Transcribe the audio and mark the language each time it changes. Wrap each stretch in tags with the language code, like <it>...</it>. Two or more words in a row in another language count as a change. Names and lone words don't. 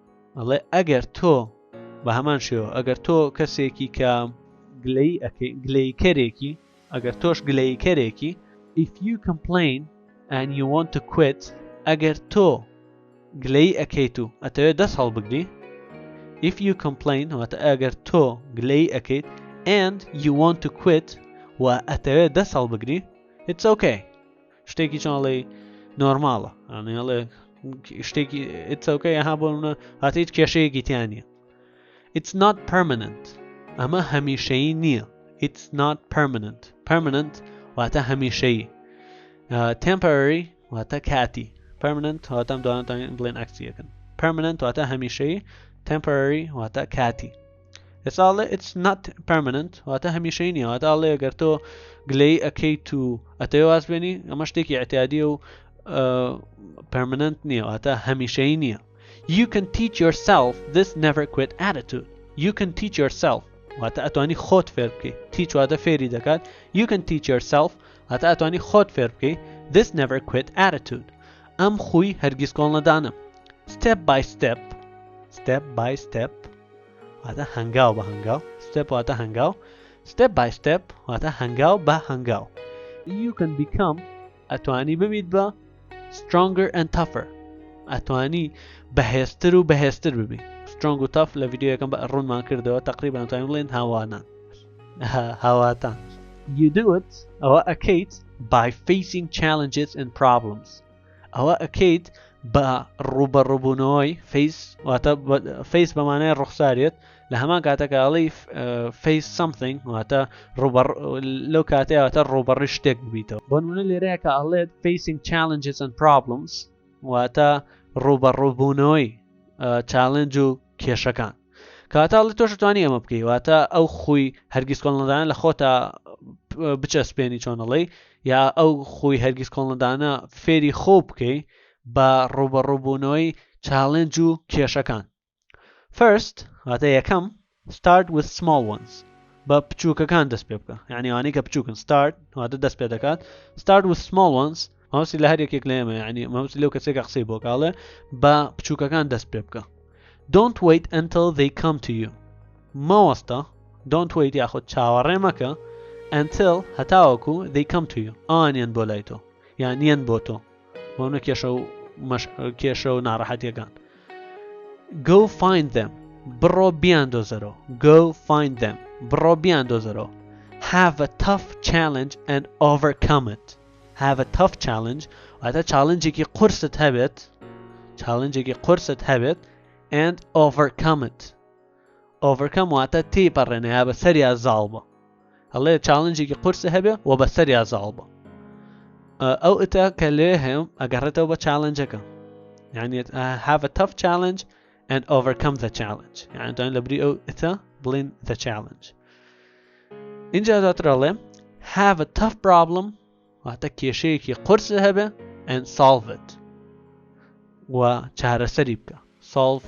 <ckb>ئەڵێ ئەگەر تۆ بە هەمان شێوە ئەگەر تۆ کەسێکی کە گلەیکەرێکی ئەگەر تۆش گلەیکەرێکی</ckb> <en>if you complain and you want to quit</en> <ckb>ئەگەر تۆ گلەی ئەەکەیت و ئەتەوێت دەست هەڵبگری</ckb> <en>if you complain</en> <ckb>واتە ئەگەر تۆ گلەی ئەەکەیت</ckb> <en>and you want to quit</en> <ckb>و ئەتەوێت دەست هەڵبگری</ckb> <en>it's okay</en> <ckb>شتێکی چۆنڵێ نۆرماڵە ئەڵێ شتێکی</ckb> <en>it's okay</en> <ckb>ئەها بۆ هاتە هیچ کێشەیەکی تیان نییە</ckb> <en>it's not permanent</en> <ckb>ئەمە هەمیشەیی نییە</ckb> <en>it's not permanent</en> <ckb>واتە هەمیشەیی temporary واتە کاتی permanent واتە دوانتان بڵێن عەکسیەکەن permanent واتە هەمیشەیی temporary واتە کاتی</ckb> <en>it's not permanent</en> <ckb>واتە هەمیشەیی نییە واتە ئەڵێ ئەگەر تۆ گلەی ئەەکەیت و ئەتەوێ واز بێنی ئەمە شتێکی اعتیادیە و permanent نییە واتە هەمیشەیی نییە</ckb> <en>you can teach yourself this never quit attitude you can teach yourself</en> <ckb>واتە ئەتوانی خۆت فێر بکەی teach واتە فێری دەکات</ckb> <en>you can teach yourself</en> <ckb>واتە ئەتوانی خۆت فێر بکەی</ckb> <en>this never quit attitude</en> <ckb>ئەم خوی هەرگیز کۆڵ نەدانم step by step واتە هەنگاو بە هەنگاو step واتە هەنگاو</ckb> <en>step by step</en> <ckb>واتە هەنگاو بە هەنگاو</ckb> <en>you can become</en> <ckb>ئەتوانی ببیت بە</ckb> <en>stronger and tougher</en> <ckb>ئەتوانی بەهێزتر و بەهێزتر ببی strong و tough لە ڤیدیۆیەکەم بە ڕوونمان کردەوە تقریبا ئەتوانین بڵێن هاواتان</ckb> <en>you do it</en> <ckb>ئەوە ئەکەیت</ckb> <en>by facing challenges and problems</en> <ckb>ئەوە ئەکەیت بە ڕوبەڕووبوونەوەی face بەمانای ڕوخسارێت لە هەمان کاتەکە ئەڵێ</ckb> <en>face something</en> <ckb>واتە لەو کاتەیە واتە ڕوبەڕی شتێک ببیتەوە بۆ نمونە لێرەیە کە ئەڵێت</ckb> <en>facing challenges and problems</en> <ckb>واتە ڕوبەڕووبوونەوەی challenge و کێشەکان کاتە ئەڵێ تۆش توانی ئەمە بکەی واتە ئەو خوی هەرگیز کۆڵ نەدانە لە خۆتە بچەسپێنی چۆنەڵێ یا ئەو خوی هەرگیز کۆڵ نەدانە فێری خۆ بکەی بە ڕوبەڕووبوونەوەی challenge و کێشەکان first واتە یەکەم</ckb> <en>start with small ones</en> <ckb>بە بچووکەکان دەست پێ بکە یعنی ئەوانەی کە بچووکن start واتە دەست پێ دەکات</ckb> <en>start with small ones</en> <ckb>مەوسی لە هەر یەکێک لە ئێمە یعنی مەوسی لەو کەسێکە قسەی بۆ کاڵێ بە بچووکەکان دەست پێ بکە</ckb> <en>don't wait until they come to you مەوەستە don't wait</en> <ckb>یاخود چاوەڕێ مەکە</ckb> <en>until هەتاوەکو they come to you</en> <ckb>ئەوانیان بۆ لای تۆ یان نیان بۆ تۆ بۆنە کێشە و ناڕەحەتیەکان</ckb> <en>go find them</en> <ckb>بڕۆ بیاندۆزەرەوە</ckb> <en>go find them</en> <ckb>بڕۆ بیاندۆزەرەوە</ckb> <en>have a tough challenge and overcome it have a tough challenge</en> <ckb>واتە چالنجێکی قورست هەبێت</ckb> <en>and overcome it</en> <ckb>overcome واتە تێپەڕێنە یا بە سەریا زاڵ بە هەڵێ چالنجێکی قورس هەبێ و بە سەریا زاڵ بە ئەو ئتە کە لێ هەم ئەگەڕێتەوە بە چالنجەکە یعنی</ckb> <en>have a tough challenge and overcome the challenge</en> <ckb>یعنی توانین لە بری ئەو ئتە بڵین</ckb> <en>the challenge</en> <ckb>اینجا داترەڵێ</ckb> <en>have a tough problem</en> <ckb>واتە کێشەیەکی قورس هەبێ</ckb> <en>and solve it</en> <ckb>و چارەسەری بکە solve</ckb>